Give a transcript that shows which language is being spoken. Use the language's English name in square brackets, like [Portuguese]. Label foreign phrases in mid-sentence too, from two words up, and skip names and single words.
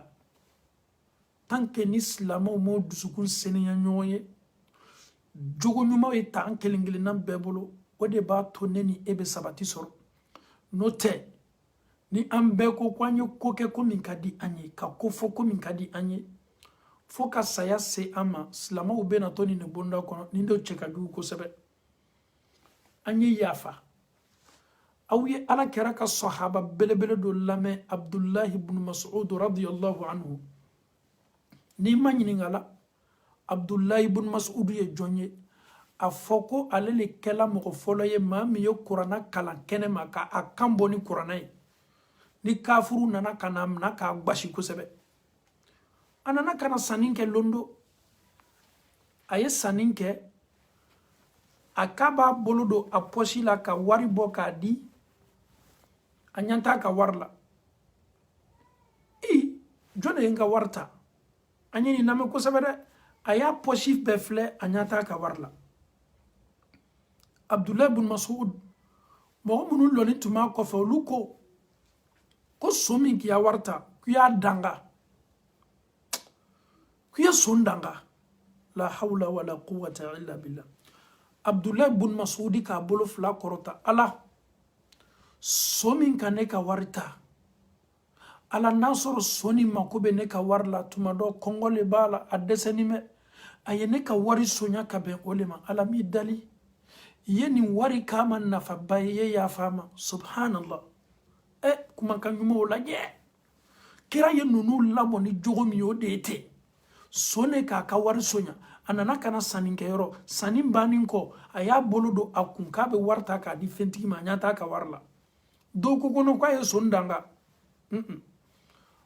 [French] tant que [Bambara] ni silamɛw m'o dusukun seniya ɲɔgɔn ye jogo ɲumanw ye ta an kelen kelenna bɛɛ bolo o de b'a to ne ni e bɛ sabati sɔrɔ n'o tɛ ni an bɛɛ ko an ye ko kɛ ko min ka di an ye ka ko fɔ ko min ka di an ye fo ka saya se an ma silamɛw bɛna to nin de bonda kɔnɔ nin de cɛ ka jugu kosɛbɛ an ye yafa aw ye ala kɛra ka sahaba belebele dɔ lamɛn abdullahi ibn mas'ud [Arabic] رضي الله عنه [Bambara] n'i ma ɲininka la abdullahi ibn mas'ud ye jɔn ye a fɔ ko ale le kɛla mɔgɔ fɔlɔ ye maa min ye kuranna kalan kɛnɛ ma ka a kan bɔ ni kuranna ye ni kafuru nana ka na minɛ k'a gbasi kosɛbɛ a nana ka na sanni kɛ londo a ye sanni kɛ a k'a b'a bolo don a pɔsi la ka wari bɔ k'a di a ɲɛ t'a ka wari la jɔn de ye n ka wari ta an ye nin lamɛn kosɛbɛ dɛ a y'a pɔsi bɛɛ filɛ a ɲɛ t'a ka wari la abdullahi ibn mas'ud mɔgɔ minnu lɔnni tun b'a kɔfɛ olu ko so min k'i ya wari ta k'i y'a danga k'i ye so danga la [Arabic] حول ولا قوة إلا بالله [Bambara] abdullahi ibn mas'ud k'a bolo fila kɔrɔta ala so min ka ne ka wari ta ala n'a sɔrɔ so ni mako bɛ ne ka wari la tuma dɔ kɔngɔ le b'a la a dɛsɛni mɛ a ye ne ka wari sonya ka bɛn o le ma ala m'i dali ye nin wari k'a ma nafaba ye ye yafa ma subhanallah kumakan ɲumanw lajɛ kira ye ninnu lamɔ ni jogo min ye o de ye ten so ne k'a ka wari sonya a nana ka na sannikɛyɔrɔ sanni bannen kɔ a y'a bolo don a kun k'a bɛ wari ta k'a di fɛntigi ma a ɲɛ t'a ka wari la dɔw ko k'a ye so danga